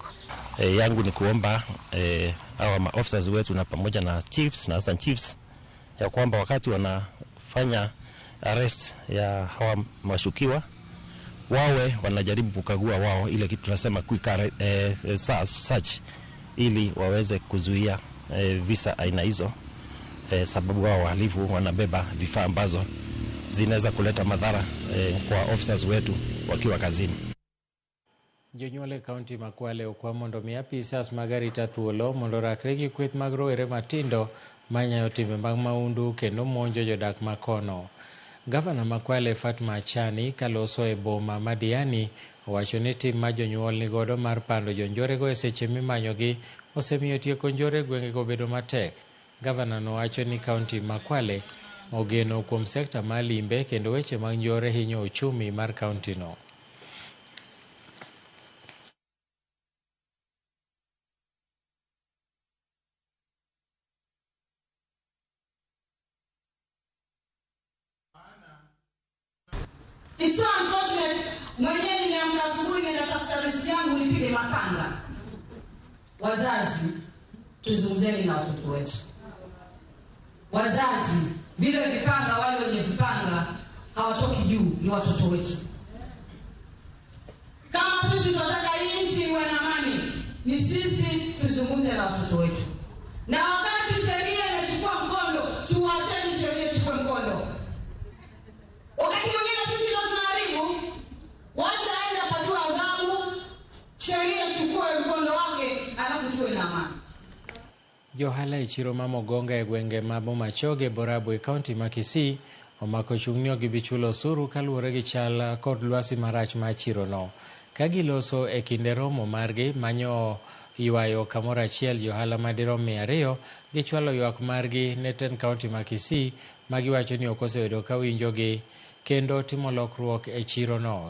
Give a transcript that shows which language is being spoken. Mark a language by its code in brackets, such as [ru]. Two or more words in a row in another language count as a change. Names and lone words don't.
[sw] Yangu ni kuomba hawa maofficers wetu na pamoja na chiefs na assistant chiefs ya kwamba wakati wanafanya arrest ya hawa mashukiwa wawe wanajaribu kukagua wao ile kitu tunasema [en] quick search [sw] ili waweze kuzuia visa aina hizo, sababu wao wahalifu wanabeba vifaa ambazo zinaweza kuleta madhara kwa officers wetu wakiwa kazini. [luo] Jonyuol kaunti ma Kwale okwa mondo mi apisas magari tathuolo mondo rakre gi kweth mag rowere matindo manyayo timbe mag maundu kendo monjo jodak makono. Gavana ma Kwale Fatma Achani kaloso e boma ma Diani owacho ni tim ma jonyuol ni godo mar pando jonjorego e seche mimanyogi osemiyo tieko njore gwengego bedo matek. Gavana no wacho ni kaunti ma Kwale ogeno kuom sekta mar limbe kendo weche mag njore hinyo uchumi mar kaunti no. [en] It's so unfortunate, [sw] mwenyewe nimeamka asubuhi nenda tafuta riziki yangu nipige mapanga. Wazazi, tuzungumzeni na watoto wetu. Wazazi, vile vipanga, wale wenye vipanga hawatoki juu, ni watoto wetu. Kama sisi tunataka hii nchi iwe na amani, ni sisi tuzungumze na watoto wetu. Na wakati sheria inachukua mkondo, tuacheni sheria ichukue mkondo. Wakati mwingine sisi ndio tunaharibu, wacha aende apatiwe adhabu, sheria ichukue mkondo wake, alafu tuwe na amani. [luo] Johala e chiro ma Mogonga e gwenge ma Bomachoge Borabu e kaunti ma Kisii omako chung'nio gi bichulo osuru kaluwore gi chal kod lwasi marach ma chiro no. Ka giloso e kinde romo margi manyo ywayo kamoro achiel johala madirom 200 gichwalo ywak margi ne ten kaunti ma Kisii ma giwacho ni ok osebedo ka winjogi kendo timo lokruok e chiro no.